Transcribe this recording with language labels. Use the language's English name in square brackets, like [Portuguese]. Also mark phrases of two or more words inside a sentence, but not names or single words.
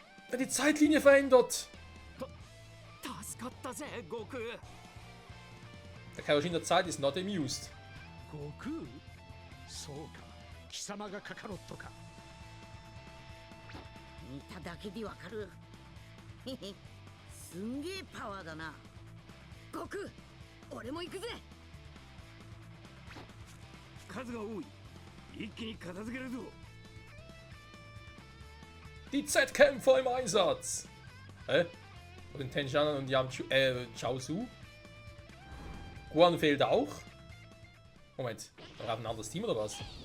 [German] Die Zeitlinie verändert. [Japanese] 助かったぜ悟空 [German] Der Kaioshin der Zeit ist [English] not amused. [Japanese] 悟空そうか貴様がカカロットか見ただけでわかるへへすんげえパワーだな悟空俺も行くぜ数が多い一気に片付けるぞ [German] Die Z-Kämpfer im Einsatz. Und Tenshinhan und Chaozu. Guan fehlt auch. Moment, wir haben ein anderes Team oder was?